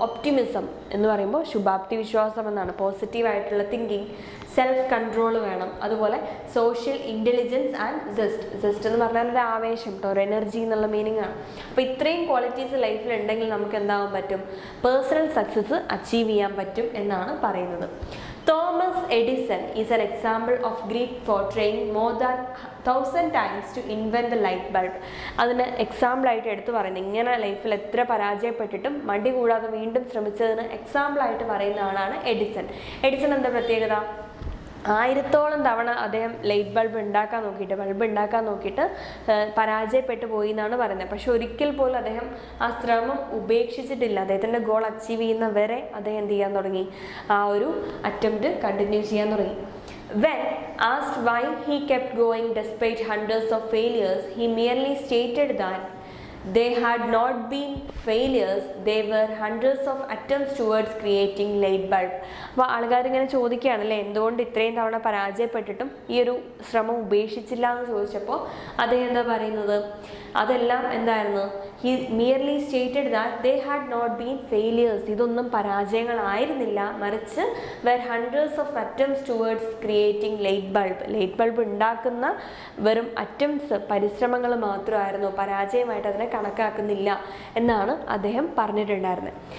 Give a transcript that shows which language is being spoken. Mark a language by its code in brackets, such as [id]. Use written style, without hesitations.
[ml] Optimism എന്ന് പറയുമ്പോൾ ശുഭാപ്തി വിശ്വാസം എന്നാണ്, പോസിറ്റീവായിട്ടുള്ള തിങ്കിങ്. സെൽഫ് കൺട്രോൾ വേണം. അതുപോലെ സോഷ്യൽ ഇൻ്റലിജൻസ് ആൻഡ് ജസ്റ്റ് എന്ന് പറഞ്ഞാൽ ഒരു ആവേശം കേട്ടോ, ഒരു എനർജി എന്നുള്ള മീനിങ് ആണ്. അപ്പോൾ ഇത്രയും ക്വാളിറ്റീസ് ലൈഫിൽ ഉണ്ടെങ്കിൽ നമുക്ക് എന്താവാൻ പറ്റും? പേഴ്സണൽ സക്സസ് അച്ചീവ് ചെയ്യാൻ പറ്റും എന്നാണ് പറയുന്നത്. [en] Thomas Edison is an example of grit for trying more than 1000 times to invent the light bulb. [ml] അതിന് എക്സാമ്പിളായിട്ട് എടുത്തു പറയുന്നത്, ഇങ്ങനെ ലൈഫിൽ എത്ര പരാജയപ്പെട്ടിട്ടും മടി കൂടാതെ വീണ്ടും ശ്രമിച്ചതിന് എക്സാമ്പിളായിട്ട് പറയുന്ന ആളാണ് എഡിസൺ. എഡിസൺ എന്താ പ്രത്യേകത? 1000ഓളം തവണ അദ്ദേഹം ലൈറ്റ് ബൾബ് ഉണ്ടാക്കാൻ നോക്കിയിട്ട് പരാജയപ്പെട്ടു പോയി എന്നാണ് പറയുന്നത്. പക്ഷെ ഒരിക്കൽ പോലും അദ്ദേഹം ആ ശ്രമം ഉപേക്ഷിച്ചിട്ടില്ല. അദ്ദേഹത്തിൻ്റെ ഗോൾ അച്ചീവ് ചെയ്യുന്നവരെ അദ്ദേഹം എന്ത് ചെയ്യാൻ തുടങ്ങി? ആ ഒരു അറ്റംപ്റ്റ് കണ്ടിന്യൂ ചെയ്യാൻ തുടങ്ങി. [en] When asked why he kept going despite hundreds of failures, he merely stated that they had not been failures, they were hundreds of attempts towards creating light bulb. [ml] അപ്പോൾ ആൾക്കാരിങ്ങനെ ചോദിക്കുകയാണല്ലേ, എന്തുകൊണ്ട് ഇത്രയും തവണ പരാജയപ്പെട്ടിട്ടും ഈ ഒരു ശ്രമം ഉപേക്ഷിച്ചില്ല എന്ന് ചോദിച്ചപ്പോൾ അദ്ദേഹം എന്താ പറയുന്നത്? അതെല്ലാം എന്തായിരുന്നു? [en] he merely stated that they had not been failures, [ml] ഇതൊന്നും പരാജയങ്ങളായിരുന്നില്ല, മറിച്ച് [en] were hundreds of attempts towards creating light bulb [ml] ഉണ്ടാക്കുന്ന വെറും അറ്റംപ്റ്റ്സ്, പരിശ്രമങ്ങൾ മാത്രമായിരുന്നു, പരാജയമായിട്ട് അതിനെ കണക്കാക്കുന്നില്ല എന്നാണ് അദ്ദേഹം പറഞ്ഞിട്ടുണ്ടായിരുന്നത്.